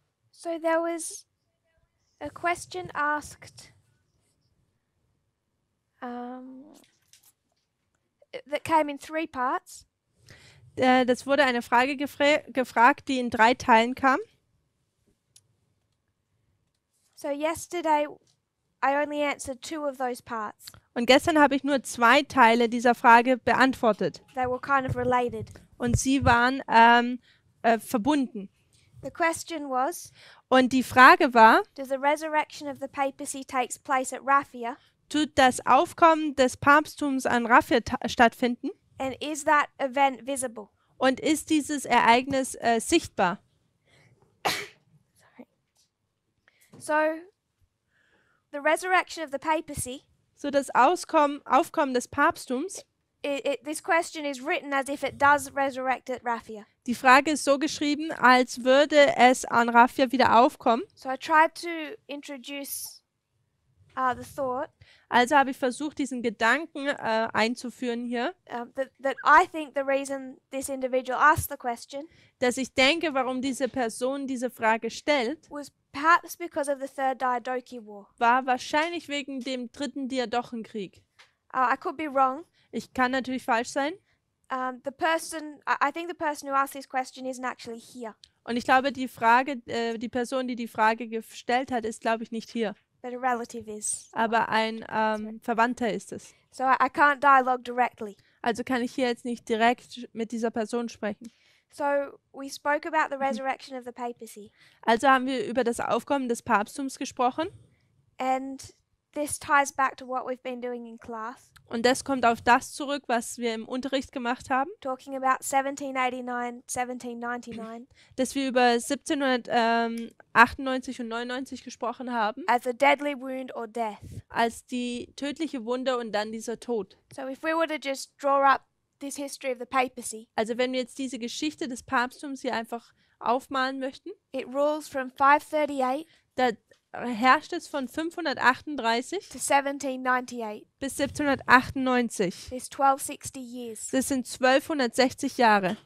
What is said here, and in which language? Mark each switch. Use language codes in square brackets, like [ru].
[en] So there was a question asked that came in 3 parts. [de] Das wurde eine Frage gefragt, die in 3 Teilen kam. [en] So yesterday I only answered 2 of those parts. [de] Und gestern habe ich nur 2 Teile dieser Frage beantwortet. [en] They were kind of related. [de] Und sie waren verbunden. [en] The question was, [de] Und die Frage war, [en] does the resurrection of the papacy takes place at Raphia? [de] tut das Aufkommen des Papsttums an Raphia stattfinden? [en] And is that event visible? [de] Und ist dieses Ereignis sichtbar? [en] So the resurrection of the papacy, [de] So das Aufkommen des Papsttums, [en] this question is written as if it does resurrect at Raphia. [de] die Frage ist so geschrieben, als würde es an Raphia wieder aufkommen. [en] So I tried to introduce the thought [de] Also habe ich versucht, diesen Gedanken einzuführen hier, [en] that I think the reason this individual asked the question [de] dass ich denke, warum diese Person diese Frage stellt, [en] was perhaps because of the Third Diadochi War. [de] war wahrscheinlich wegen dem 3. Diadochenkrieg. [en] I could be wrong. [de] Ich kann natürlich falsch sein. [en] I think the person who asked this question isn't actually here, [de] Und ich glaube, die Person, die die Frage gestellt hat, ist, glaube ich, nicht hier. [en] but a relative is. [de] Aber ein Verwandter ist es. [en] So I can't dialogue directly. [de] Also kann ich hier jetzt nicht direkt mit dieser Person sprechen. [en] So we spoke about the resurrection of the papacy, [de] Also haben wir über das Aufkommen des Papsttums gesprochen. [en] and this ties back to what we've been doing in class, [de] Und das kommt auf das zurück, was wir im Unterricht gemacht haben, [en] talking about 1789, 1799 [de] dass wir über 1798 und 99 gesprochen haben, [en] as a deadly wound or death. [de] als die tödliche Wunde und dann dieser Tod. [en] So if we were to just draw up this history of the papacy, [de] Also wenn wir jetzt diese Geschichte des Papsttums hier einfach aufmalen möchten, [en] it rules from 538 [de] da herrscht es von 538 [en] to 1798. [de] bis 1798. [en] There's 1260 years. [de] Das sind 1260 Jahre.